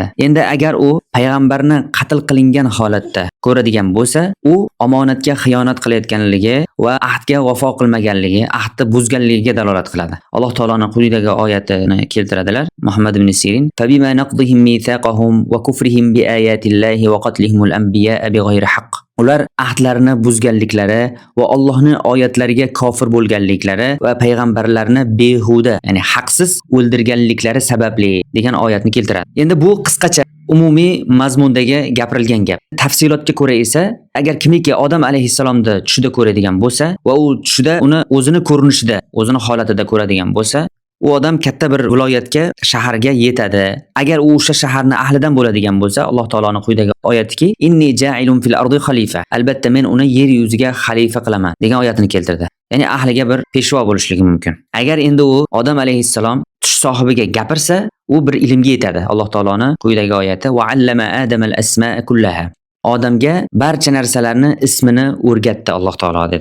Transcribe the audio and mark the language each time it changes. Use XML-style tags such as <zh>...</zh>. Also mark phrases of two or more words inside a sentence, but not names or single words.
<uz>Endi agar u payg'ambarni qatl qilingan holatda ko'radigan bo'lsa, u omonatga xiyonat qilayotganligi va ahdga vafo qilmaganligi, ahdni buzganligiga dalolat qiladi. Alloh taoloning quyidagi oyatini keltiradilar.</uz> <ar>Muhammad ibn Sirin: "فبما نقضهم ميثاقهم وكفرهم بآيات الله وقتلهم الأنبياء بغير حق."</ar> <uz>Ular ahdlarini buzganliklari va Allohning oyatlariga kofir bo'lganliklari va payg'ambarlarni behuda, ya'ni haqsiz o'ldirganliklari sababli degan oyatni keltiradi. Endi bu qisqacha umumiy mazmundagi gapirilgan gap. Tafsilotga ko'ra esa, agar kimiki odam alayhissalomni tushida ko'radigan bo'lsa va u tushida uni o'zini ko'rinishida, o'zini holatida ko'radigan bo'lsa, u odam katta bir viloyatga, shaharga yetadi. Agar u o'sha shaharning ahlidan bo'ladigan bo'lsa, Alloh taoloning quyidagi oyatiki,</uz> <ar>"إني جاعل في الأرض خليفة",</ar> <uz>albatta men uni yer yuziga xalifa qilaman degan oyatini keltirdi. Ya'ni ahliga bir peshvo bo'lishligi mumkin. Agar endi u odam alayhissalom tush sohibiga gapirsa, u bir ilmga yetadi. Alloh taoloning quyidagi oyati:</uz> <ar>"وعلم آدم الأسماء كلها",</ar> <uz>odamga barcha narsalarni ismini o'rgatdi Alloh taolo dedi.</uz>